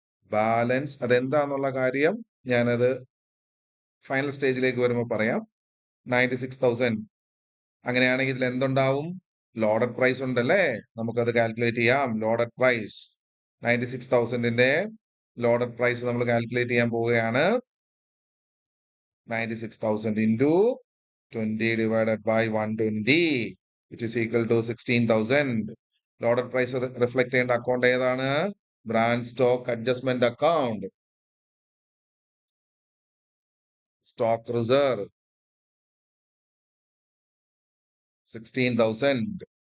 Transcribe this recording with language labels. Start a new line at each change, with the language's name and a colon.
Malayalam: Balance അതെന്താന്നുള്ള കാര്യം ഞാനത് final സ്റ്റേജിലേക്ക് വരുമ്പോൾ പറയാം. 96,000. അങ്ങനെയാണെങ്കിൽ ഇതിൽ എന്തുണ്ടാവും? ലോഡഡ് പ്രൈസ് ഉണ്ടല്ലേ, നമുക്കത് കാൽക്കുലേറ്റ് ചെയ്യാം. ലോഡഡ് പ്രൈസ് 96,000ന്റെ ലോഡഡ് പ്രൈസ് നമ്മൾ കാൽക്കുലേറ്റ് ചെയ്യാൻ പോവുകയാണ്.
English: 96,000 into 20 divided by 120 which is equal to 16,000.
Malayalam: Loaded price reflect ചെയ്യേണ്ട അക്കൗണ്ട് ഏതാണ്? Branch stock adjustment account. Stock reserve 16,000.